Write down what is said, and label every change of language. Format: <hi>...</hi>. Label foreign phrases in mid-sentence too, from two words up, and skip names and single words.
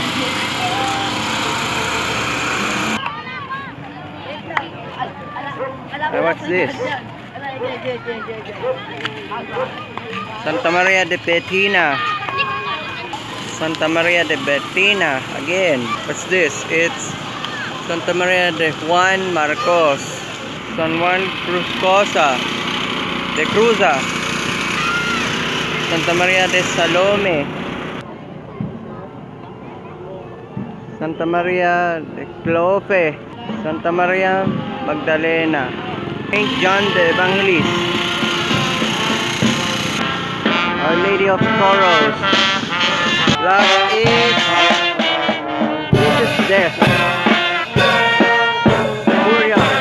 <en>What's this? Santa Maria de Bettina. Santa Maria de Bettina again. What's this? It's Santa Maria de Juan Marcos. San Juan Cruzcosa de Cruza. Santa Maria de Salome. Santa Maria de Clofe. Santa Maria Magdalena. Saint John the Evangelist. Our Lady of Sorrows. Last is Jesus' death. Burial.</en>